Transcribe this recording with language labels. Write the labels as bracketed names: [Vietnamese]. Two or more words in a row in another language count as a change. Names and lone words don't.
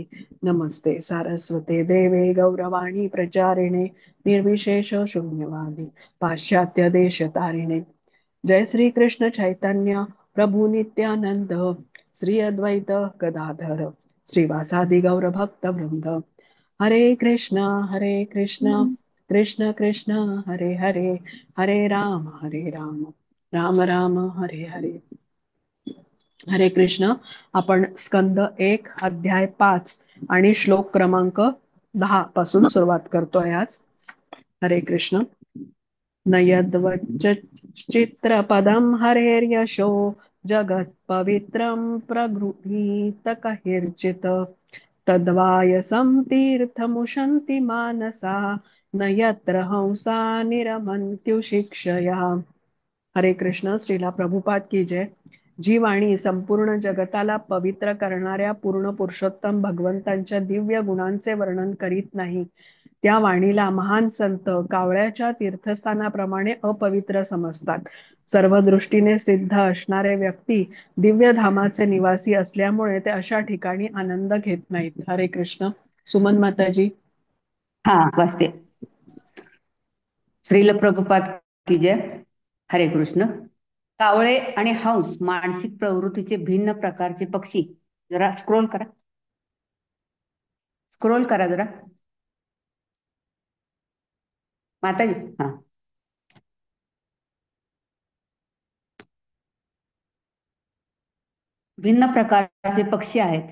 [Sanskrit] नमस्ते सारस्वते देवे गौरवाणी प्रचारिणे निर्विशेष शून्यवादी पाश्चात्य देशतारिणे. जय श्री कृष्ण चैतन्य प्रभु नित्यानंद श्री अद्वैत गदाधर श्रीवासादि गौर भक्त वृंद. हरे कृष्ण कृष्ण कृष्ण हरे हरे हरे राम राम राम हरे हरे. हरे कृष्ण. [Marathi] आपण स्कंद 1 अध्याय 5 आणि श्लोक क्रमांक 10 पासून सुरुवात करतोय आज. [Sanskrit] हरे कृष्ण. न यद्वच्चित्रपदं हरेर्यशो जगत्पवित्रं प्रगृहीत कैर्चित् तद्वायसं तीर्थमुशन्ति मानसा न यत्र हंसा निरमन्त्युशिक्षया. हरे कृष्ण. [Hindi] श्रीला प्रभुपाद की जय. [Marathi] जी वाणी संपूर्ण जगताला पवित्र करणाऱ्या पूर्ण पुरुषोत्तम भगवंतांच्या दिव्य गुणांचे वर्णन करीत नाही, त्या वाणीला महान संत कावळ्याच्या तीर्थस्थानाप्रमाणे अपवित्र समजतात. सर्व दृष्टीने सिद्ध असणारे व्यक्ती दिव्य धामाचे निवासी असल्यामुळे ते अशा ठिकाणी आनंद घेत नाहीत. [Sanskrit] हरे कृष्ण. सुमन माताजी. [Marathi] हा, वाचते. [Hindi] श्रील प्रभुपाद की जय. [Sanskrit] हरे कृष्ण. [Marathi] कावळे आणि हंस मानसिक प्रवृत्तीचे भिन्न प्रकारचे पक्षी. जरा स्क्रोल करा जरा माताजी. हा, भिन्न प्रकारचे पक्षी आहेत.